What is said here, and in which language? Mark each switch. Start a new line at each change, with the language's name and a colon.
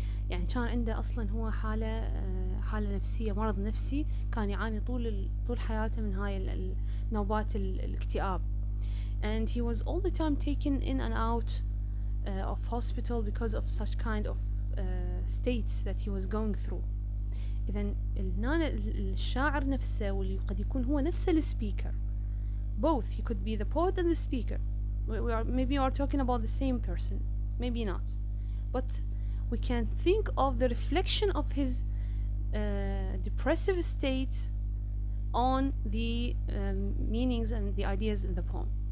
Arabic: يعني كان عنده أصلا هو حالة نفسية، مرض نفسي، كان يعاني طول حياته من هاي نوبات الاكتئاب.
English: And he was all the time taken in and out of hospital because of such kind of states that he was going through.
Arabic: إذن هنا الشاعر نفسه واللي قد يكون هو نفسه السبيكر.
English: Both, he could be the poet and the speaker. Maybe we are talking about the same person, maybe not. But we can think of the reflection of his depressive state on the meanings and the ideas in the poem.